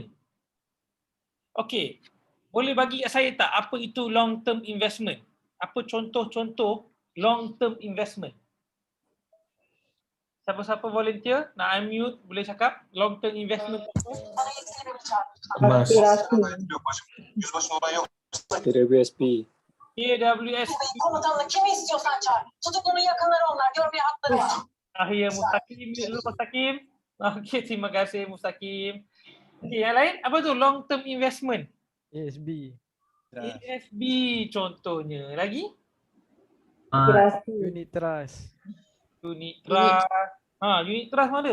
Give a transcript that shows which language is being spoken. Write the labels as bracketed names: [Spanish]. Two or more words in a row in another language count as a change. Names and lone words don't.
[Malay] Okay, boleh bagi saya tak apa itu [English] long term investment? [Malay] Apa contoh-contoh [English] long term investment? [Malay] Siapa-siapa volunteer nak unmute boleh cakap [English] long term investment [Malay] apa? Emas. TWSP. KWS [Turkish] Komutanla kimi istiyorsan çağır. Tutuklunun yakınları onlar. Görmeye hakları var. [Malay] Akhir Mustaqim dulu Mustaqim. Okey, terima kasih Mustaqim. Okey, yang lain apa tu [English] long term investment? [Malay] ASB. ASB contohnya. Lagi? [English] Unit trust. Unit trust. Unit trust mana?